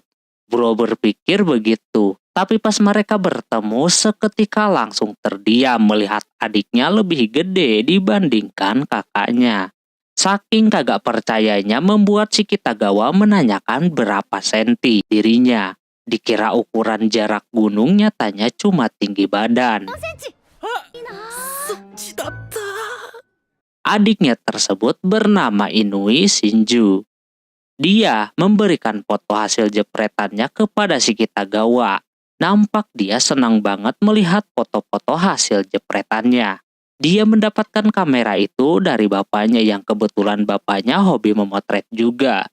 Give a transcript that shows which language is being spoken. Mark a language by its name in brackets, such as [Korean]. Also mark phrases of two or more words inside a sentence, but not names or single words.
[Indonesian] Bro berpikir begitu, tapi pas mereka bertemu seketika langsung terdiam melihat adiknya lebih gede dibandingkan kakaknya. Saking kagak percayanya membuat si Kitagawa menanyakan berapa senti dirinya. Dikira ukuran jarak gunung nyatanya cuma tinggi badan. [Japanese] いいな。そっちだった。 [Indonesian] Adiknya tersebut bernama Inui Shinju. Dia memberikan foto hasil jepretannya kepada si Kitagawa. Nampak dia senang banget melihat foto-foto hasil jepretannya. Dia mendapatkan kamera itu dari bapaknya yang kebetulan bapaknya hobi memotret juga.